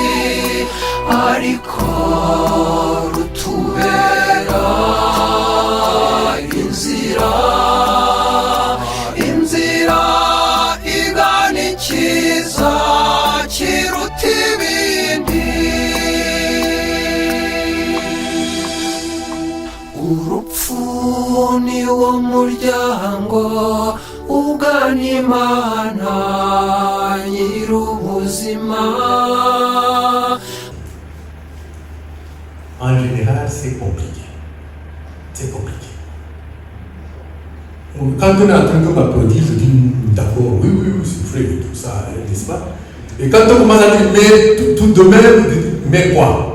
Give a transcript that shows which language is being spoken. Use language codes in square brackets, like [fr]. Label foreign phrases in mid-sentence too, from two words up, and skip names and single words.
[rw] ariko rutubera inzira igana ikiza kiruta ibindi urupfu ni wo muryango ugana imana nyir'ubuzima. [fr] En général, c'est compliqué. C'est compliqué. Quand on est en train de m'applaudir, je dis d'accord, oui, c'est vrai, tout ça, n'est-ce pas? Et quand on commence à dire, mais tout de même, mais quoi?